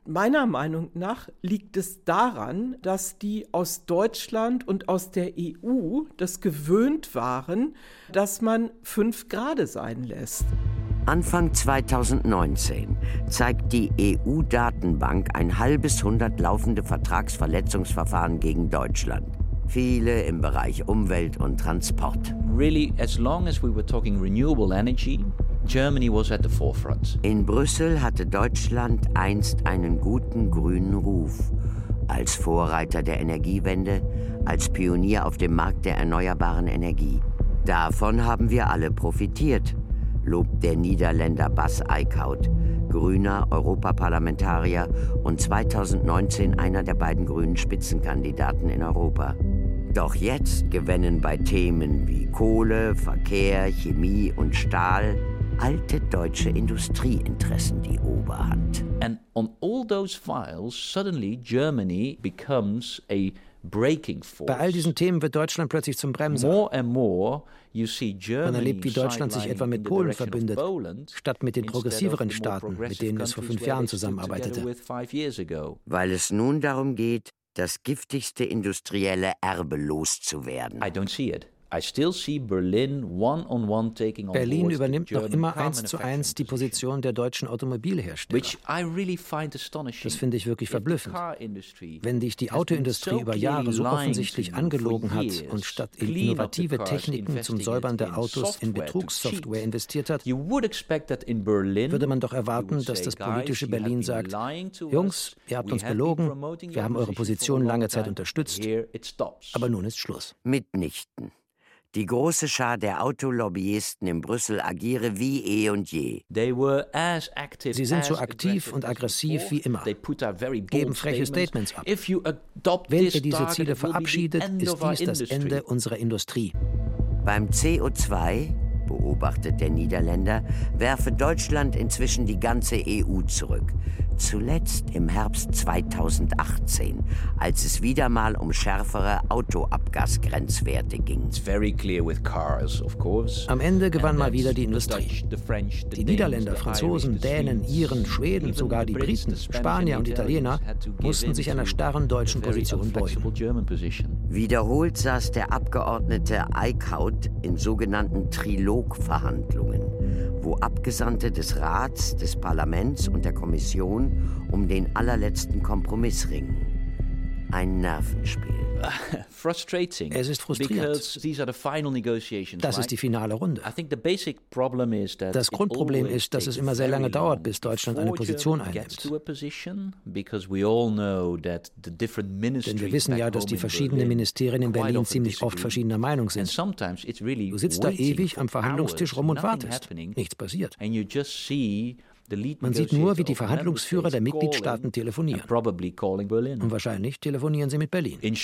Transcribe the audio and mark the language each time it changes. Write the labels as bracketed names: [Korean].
[German] Meiner Meinung nach liegt es daran, dass die aus Deutschland und aus der EU das gewöhnt waren, dass man 5 Grade sein lässt. Anfang 2019 zeigt die EU-Datenbank ein 50 laufende Vertragsverletzungsverfahren gegen Deutschland. Viele im Bereich Umwelt und Transport. [English] Really, as long as we were talking renewable energy, Germany was at the forefront. [German] In Brüssel hatte Deutschland einst einen guten grünen Ruf. Als Vorreiter der Energiewende, als Pionier auf dem Markt der erneuerbaren Energie. Davon haben wir alle profitiert, lobt der Niederländer Bas Eickhout, grüner Europaparlamentarier und 2019 einer der beiden grünen Spitzenkandidaten in Europa. Doch jetzt gewinnen bei Themen wie Kohle, Verkehr, Chemie und Stahl alte deutsche Industrieinteressen die Oberhand. [English] And on all those files suddenly Germany becomes a breaking force. [German] Bei all diesen Themen wird Deutschland plötzlich zum Bremser. [English] More and more you see Germany. [German] Man erlebt, wie Deutschland sich etwa mit Polen verbindet, statt mit den progressiveren Staaten, mit denen es vor 5 Jahren zusammenarbeitete. Weil es nun darum geht, das giftigste industrielle Erbe loszuwerden. [English] I don't see it. I still see Berlin one-on-one taking on [German] Berlin übernimmt noch immer eins zu eins die Position der deutschen Automobilhersteller. [English] Which I really find astonishing. [German] Das finde ich wirklich verblüffend. Wenn dich die Autoindustrie über Jahre so offensichtlich angelogen hat und statt in innovative Techniken zum Säubern der Autos in Betrugssoftware investiert hat, würde man doch erwarten, dass das politische Berlin sagt, Jungs, ihr habt uns belogen, wir haben eure Position lange Zeit unterstützt, aber nun ist Schluss. Mitnichten. Die große Schar der Autolobbyisten in Brüssel agiere wie eh und je. Sie sind so aktiv und aggressiv wie immer, geben freche Statements ab. Wenn ihr diese Ziele verabschiedet, ist dies das Ende unserer Industrie. Beim CO2, beobachtet der Niederländer, werfe Deutschland inzwischen die ganze EU zurück. Zuletzt im Herbst 2018, als es wieder mal um schärfere Autoabgasgrenzwerte ging. [English] It's very clear with cars, of course. [German] Am Ende gewann mal wieder die Industrie. Die Niederländer, Franzosen, Dänen, Iren, Schweden, sogar die Briten, Spanier und Italiener mussten sich einer starren deutschen Position beugen. Wiederholt saß der Abgeordnete Eickhout in sogenannten Trilogverhandlungen, wo Abgesandte des Rats, des Parlaments und der Kommission um den allerletzten Kompromiss ringen. Ein Nervenspiel. [English] Frustrating. [German] Es ist frustrierend. [English] These are the final negotiations, [German] das ist die finale Runde. [English] I think the basic problem is that [German] das Grundproblem ist, dass es immer sehr lange dauert, bis Deutschland eine Position einnimmt. [English] Because we all know that the different ministries. [German] Denn wir wissen ja, dass die verschiedenen Ministerien in Berlin ziemlich oft verschiedener Meinung sind. Du sitzt da ewig am Verhandlungstisch rum und wartest. Nichts passiert. [English] And you just see. [German] Man sieht nur, wie die Verhandlungsführer der Mitgliedstaaten telefonieren. Und wahrscheinlich telefonieren sie mit Berlin.